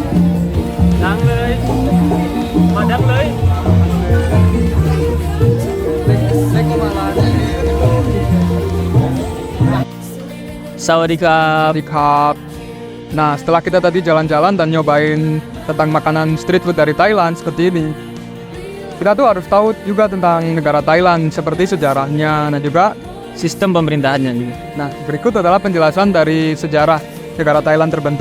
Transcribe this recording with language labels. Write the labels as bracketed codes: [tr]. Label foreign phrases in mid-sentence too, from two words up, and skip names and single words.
[th] ดังเลย มาดังเลย เล็กก็มาละ สวัสดีครับ สวัสดีครับ. [id] Nah, setelah kita tadi jalan-jalan dan nyobain tentang makanan [en] street food [id] dari Thailand seperti ini, kita tuh harus tahu juga tentang negara Thailand, seperti sejarahnya dan juga. Sistem pemerintahannya juga. Nah, berikut adalah penjelasan dari sejarah negara Thailand terbentuk.